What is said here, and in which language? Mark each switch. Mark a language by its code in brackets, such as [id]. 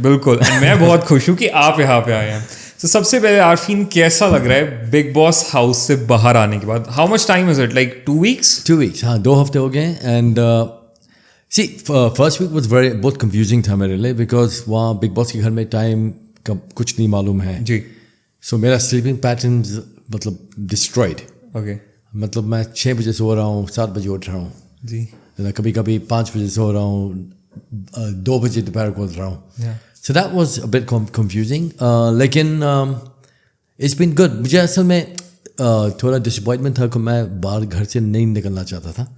[hi] बिल्कुल, मैं बहुत खुश हूँ कि आप यहाँ पे आए हैं. So सबसे पहले आरफीन कैसा लग रहा है बिग बॉस हाउस से बाहर आने के बाद? [en] How much time is it? Like 2 weeks? [hi] 2 weeks, हाँ 2 हफ्ते हो गए. [en] And see, first week was [hi] बहुत confusing था मेरे लिए [en] because [hi] वहाँ बिग बॉस के घर में टाइम का कुछ नहीं मालूम है. जी. [en] So [hi] मेरा [en] sleeping patterns [hi] मतलब [en] destroyed. Okay. [hi] मतलब मैं 6 बजे सो रहा हूँ, 7 बजे उठ रहा हूँ जी. कभी कभी 5 बजे सो रहा हूँ, 2 बजे दोपहर को उठ रहा हूँ. [en] So that was a bit confusing. [hi] लेकिन [en] It's been good. [hi] मुझे असल में थोड़ा डिसअपॉइंटमेंट था कि मैं बाहर घर से नहीं निकलना चाहता था.